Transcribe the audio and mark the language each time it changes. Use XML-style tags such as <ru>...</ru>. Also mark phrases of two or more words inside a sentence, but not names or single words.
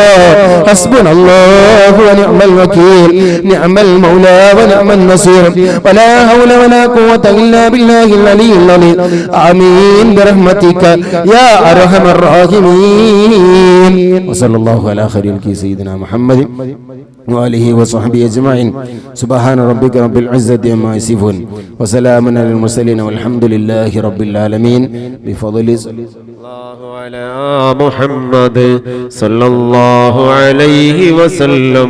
<ar>حسبنا الله ونعم الوكيل، نعم المولى ونعم النصير، ولا حول ولا قوة إلا بالله العلي العظيم. آمين برحمتك يا أرحم الراحمين. وصلى الله على خير سيدنا محمد وآله وصحبه أجمعين. سبحان ربك رب العزة عما يصفون وسلام على المرسلين والحمد لله رب العالمين. بفضل الله على محمد صلى الله عليه وسلم.</ar>